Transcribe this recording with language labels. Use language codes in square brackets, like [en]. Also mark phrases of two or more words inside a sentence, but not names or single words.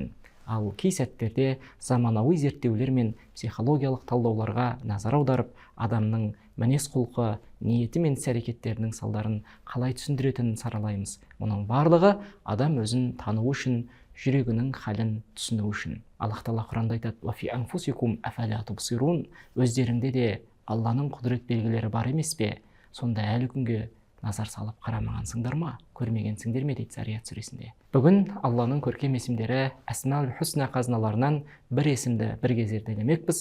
[kk] Ал кей сәттерде заманауи зерттеулер мен психологиялық талдауларға назар аударып, адамның мінез құлқы, ниеті мен іс-әрекеттерінің салдарын қалай түсіндіретінін саралаймыз. Мұның барлығы адам өзін тану үшін, жүрегінің халін түсіну үшін. Аллах Тағала Құранда айтады: [ar] «وفي أنفسكم أفلا تبصرون». [kk] Өздеріңде де Алланың құдірет белгілері бар емес пе? Сонда әлі күнге назар салып қарамағансыңдар ма, көрмегенсіңдер ме дейді Зарият сүресінде. Бүгін Алланың көркем есімдері Асмаул Хусна қазыналарынан бір есімді бір зерделемекпіз.